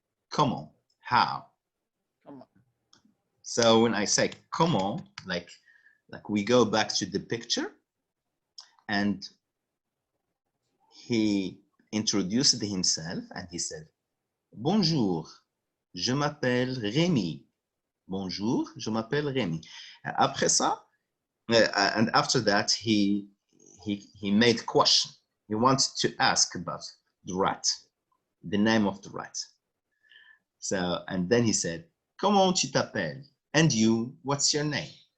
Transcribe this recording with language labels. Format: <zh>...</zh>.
<en>Comment, how? So when I say comment, like we go back to the picture and he introduced himself and he said,</en> <fr>bonjour, je m'appelle Rémi. Bonjour, je m'appelle Rémi. Après ça,</fr> <en>and after that, he made a question. He wanted to ask about the rat, the name of the rat. So, and then he said,</en> <fr>comment tu t'appelles?</fr> <en>And you, what's your name?</en>